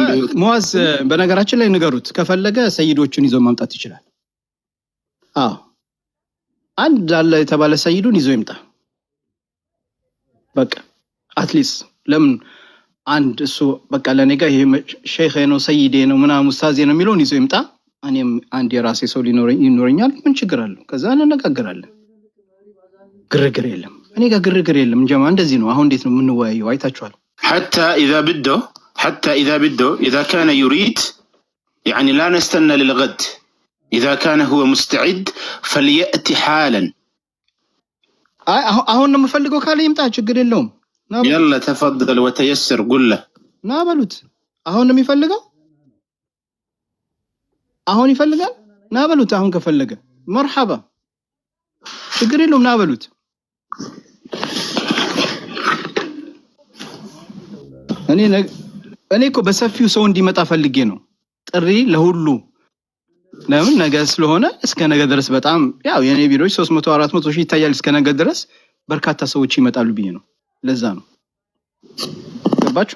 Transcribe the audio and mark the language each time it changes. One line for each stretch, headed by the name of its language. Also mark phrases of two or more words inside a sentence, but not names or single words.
Amharic: ሙአዝ በነገራችን ላይ ንገሩት ከፈለገ ሰይዶችን ይዞ ማምጣት ይችላል። አዎ አንድ አለ የተባለ ሰይዱን ይዞ ይምጣ። በቃ አትሊስት ለምን አንድ እሱ በቃ ለኔ ጋር ይሄ ሼኽ ነው ሰይዴ ነው ምናምን ኡስታዝ ነው የሚለውን ይዞ ይምጣ። እኔም አንድ የራሴ ሰው ይኖረኛል። ምን ችግር አለው? ከዛ እንነጋገራለን። ግርግር የለም። እኔ ጋር ግርግር የለም። ጀማ እንደዚህ ነው። አሁን እንዴት ነው የምንወያየው? አይታችኋል።
Arabic: حتى إذا بده إذا كان يريد يعني لا نستنى للغد إذا كان هو مستعد فليأتي حالا.
Amharic: አሁን ነው የምፈልገው ካለ ይምጣ፣ ችግር የለውም።
Arabic: يلا تفضل وتيسر قل له
Amharic: ና በሉት። አሁን ነው የሚፈልገው? አሁን ይፈልጋል? ና በሉት። አሁን ከፈለገ መርሐባ፣ ችግር የለውም። ና በሉት። እኔ እኮ በሰፊው ሰው እንዲመጣ ፈልጌ ነው ጥሪ ለሁሉ። ለምን ነገ ስለሆነ እስከ ነገ ድረስ በጣም ያው የኔ ቪዲዮዎች 300 400 ሺህ ይታያል። እስከ ነገ ድረስ በርካታ ሰዎች ይመጣሉ ብዬ ነው። ለዛ ነው ገባችሁ?